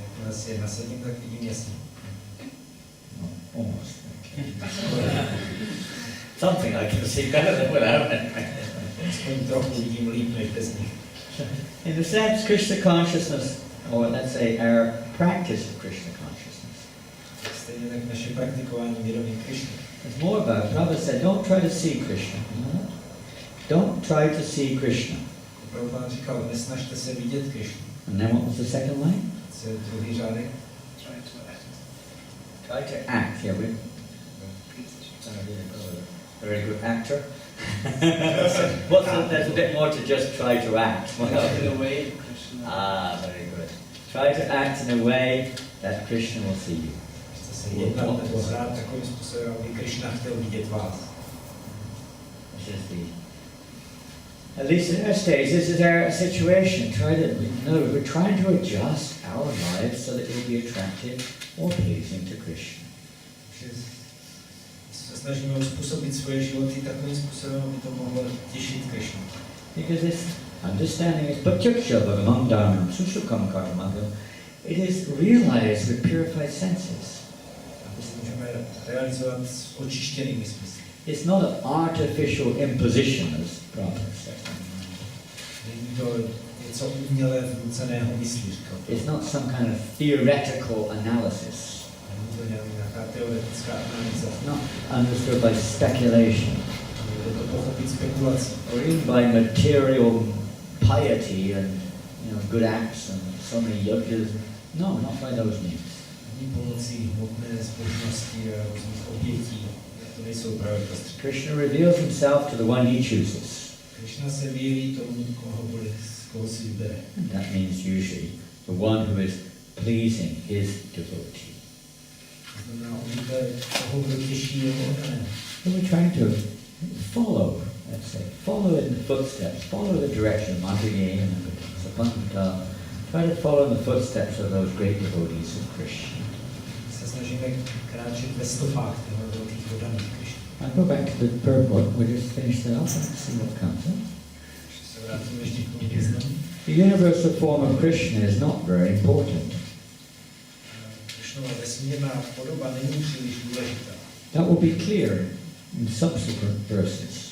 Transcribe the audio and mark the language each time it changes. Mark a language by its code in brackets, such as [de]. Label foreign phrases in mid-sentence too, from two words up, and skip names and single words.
[en] Almost. Something I can see better than without it. In a sense, Krishna consciousness or let's say our practice of Krishna consciousness. [cs] Stejně tak naše praktikování vědomí Krišny. [en] It's more about, Prabhupada said, don't try to see Krishna. You know that? Don't try to see Krishna. [cs] Prabhupada říkal, nesnažte se vidět Krišnu. [en] And then what was the second line? [cs] Co je druhý řádek? [en] Try to act. Yeah, we're a very good actor. There's a bit more to just try to act. In a way, Krishna. Ah, very good. Try to act in a way that Krishna will see you. [cs] Chce se jednat nebo hrát takovým způsobem, aby Krišna chtěl vidět vás. [en] This is at least in our stage, this is our situation. We're trying to adjust our lives so that it will be attractive or pleasing to Krishna. [cs] Se snažíme uspůsobit svoje životy takovým způsobem, aby to mohlo těšit Krišnu. [en] Because this understanding is [sa] Pratyaksha Bhagavan Dharmam Sushukam Kartamagam. [en] It is realized with purified senses. [cs] Aby se můžeme realizovat s očištěnými smysly. [en] It's not an artificial imposition, as Prabhupada said. [cs] Není to něco uměle vnuceného myslí, říkal. [en] It's not some kind of theoretical analysis. [cs] Není to nějaká teoretická analýza. [en] Not understood by speculation. [cs] Je to pochopit spekulací. [en] Or even by material piety and good acts and so many yajnas. No, not by those means. [cs] Ani pomocí hmotné zbožnosti a různých obětí. To nejsou právě prostředky. [en] Krishna reveals himself to the one he chooses. [cs] Krishna se vyjeví tomu, koho si vybere. [en] And that means usually the one who is pleasing his devotee. [cs] To znamená, obvykle toho, kdo těší jeho oddané. [en] So we're trying to follow in the footsteps, follow the direction of Madhurya and Sapanta. Try to follow in the footsteps of those great devotees of Krishna. [cs] Se snažíme kráčet ve stopách těchto velkých oddaných Krishna. [en] I'll go back to the purport. We'll just finish that off and see what comes. [cs] Se vrátíme ještě k tomu významu. [en] The universal form of Krishna is not very important. [cs] Krishnova vesmírná podoba není příliš důležitá. [en] That will be clear in subsequent verses.